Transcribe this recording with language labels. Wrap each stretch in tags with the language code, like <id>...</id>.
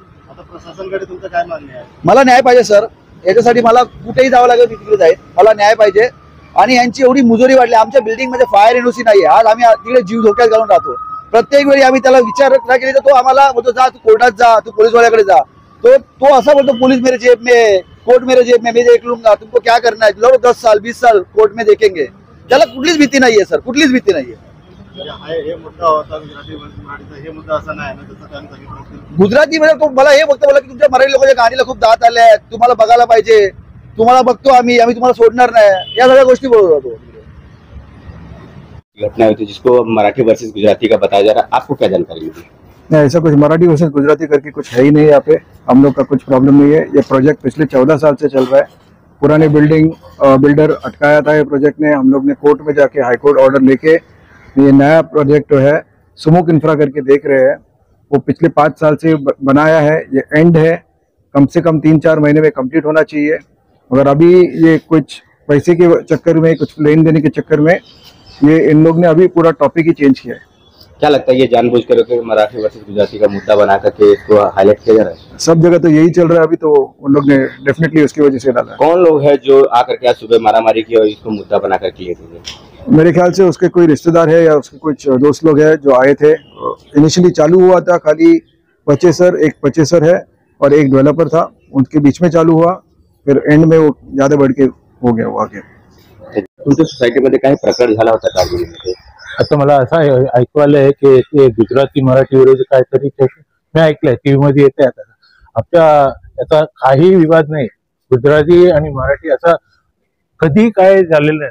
<mr>आता प्रशासनाकडे तुमचं काय मागणी आहे? मला न्याय पाहिजे सर. याच्यासाठी मला कुठेही जावं लागेल, मी तिकडे जाईल. मला न्याय पाहिजे. आणि यांची एवढी मुजोरी वाढली. आमच्या बिल्डिंग मध्ये फायर एनओसी नाही आहे. आज आम्ही तिकडे जीव धोक्यात घालून राहतो. प्रत्येक वेळी आम्ही त्याला विचार नाही केली तर तो आम्हाला बोलतो जा तू कोर्टात जा, तू पोलीसवाल्याकडे जा. तो असा बोलतो</mr> <hi>पोलीस मेरे जेब में, कोर्ट मेरे जेब में, मैं देख लूंगा, तुमको क्या करना है, लो 10 साल 20 साल कोर्ट में देखेंगे.</hi> <mr>त्याला कुठलीच भीती नाहीये सर, कुठलीच भीती नाहीये. हे मुद्दा होता गुजराती मराठीचा, हे मुद्दा असा नाही ना जसं त्यांनी सांगितलं. गुजरातीमध्ये तो मला हे फक्त बोला की तुमच्या मराठी लोकांच्या गाणीला खूप दात आले आहेत, तुम्हाला बघायला पाहिजे, तुम्हाला बघतो आम्ही तुम्हाला सोडणार नाही, या सगळ्या गोष्टी बोलत होतो.</mr> <hi>घटना हुई थी जिसको मराठी वर्सेस गुजराती का बताया जा रहा है, आपको क्या जानकारी मिली? नहीं, ऐसा कुछ मराठी वर्सेस गुजराती करके कुछ है ही नहीं. यहाँ पे हम लोग का कुछ प्रॉब्लम नहीं है. ये प्रोजेक्ट पिछले 14 साल से चल रहा है. पुराने बिल्डर अटकाया था ये प्रोजेक्ट ने. हम लोग ने कोर्ट में जाके हाई कोर्ट ऑर्डर लेके ये नया प्रोजेक्ट जो है सुमुख इंफ्रा करके देख रहे हैं. वो पिछले 5 साल से बनाया है. ये एंड है, कम से कम 3-4 महीने में कंप्लीट होना चाहिए. मगर अभी ये कुछ पैसे के चक्कर में, कुछ लेन देने के चक्कर में ये इन लोग ने अभी पूरा टॉपिक ही चेंज किया है. क्या लगता है ये जानबूझकर के मराठी वर्सेस गुजराती का मुद्दा बना करके इसको हाईलाइट किया जा रहा है? सब जगह तो यही चल रहा है अभी, तो उन लोग ने डेफिनेटली उसकी वजह से डाला है. कौन लोग हैं जो आकर के आज सुबह मारामारी की और इसको मुद्दा बना करके लिए थे? मेरे ख्याल से उसके कोई रिश्तेदार है या उसके कुछ दोस्त लोग हैं जो आए थे. इनिशियली चालू हुआ था खाली एक परचेसर है और एक डेवलपर था, उनके बीच में चालू हुआ, फिर एंड में वो ज्यादा बढ़ के हो गया वो आगे.</hi> <mr>तुमच्या सोसायटीमध्ये काही प्रकार झाला होता कारगिरीमध्ये? आता मला असं ऐकू आलंय की ते गुजराती मराठी विरोधी काहीतरी मी ऐकलंय टीव्ही मध्ये येते. आता आपल्या याचा काही विवाद नाही. गुजराती आणि मराठी असा कधी काय झालेलं नाही.</mr>